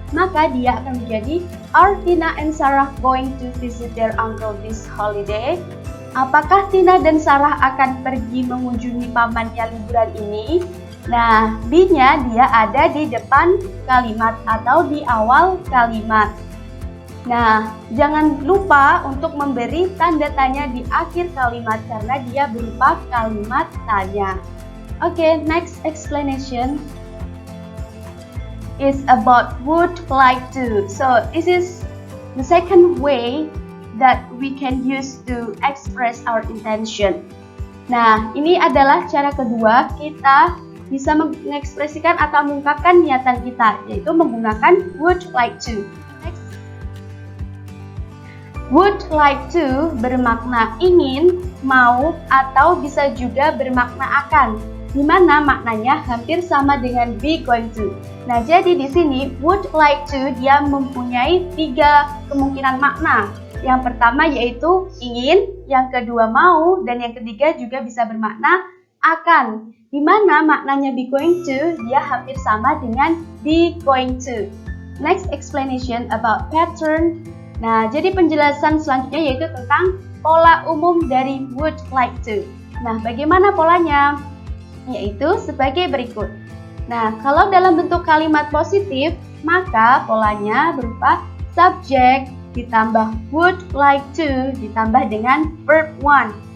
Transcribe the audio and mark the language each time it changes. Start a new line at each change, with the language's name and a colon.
Indonesian: Maka dia akan menjadi,
English: are Tina and Sarah going to visit their uncle this holiday?
Indonesian: Apakah Tina dan Sarah akan pergi mengunjungi pamannya liburan ini? Nah, be-nya dia ada di depan kalimat atau di awal kalimat. Nah, jangan lupa untuk memberi tanda tanya di akhir kalimat karena dia berupa kalimat tanya.
English: Okay, next explanation is about would like to. So, this is the second way that we can use to express our intention.
Indonesian: Nah, ini adalah cara kedua kita bisa mengekspresikan atau mengungkapkan niatan kita, yaitu menggunakan would like to.
English: Next.
Indonesian: Would like to bermakna ingin, mau, atau bisa juga bermakna akan, di mana maknanya hampir sama dengan be going to. Nah, jadi di sini would like to dia mempunyai 3 kemungkinan makna. Yang pertama yaitu ingin, yang kedua mau, dan yang ketiga juga bisa bermakna akan. Di mana maknanya be going to dia hampir sama dengan be going to.
English: Next explanation about pattern.
Indonesian: Nah, jadi penjelasan selanjutnya yaitu tentang pola umum dari would like to. Nah, bagaimana polanya? Yaitu sebagai berikut. Nah, kalau dalam bentuk kalimat positif, maka polanya berupa subject ditambah would like to ditambah dengan verb one.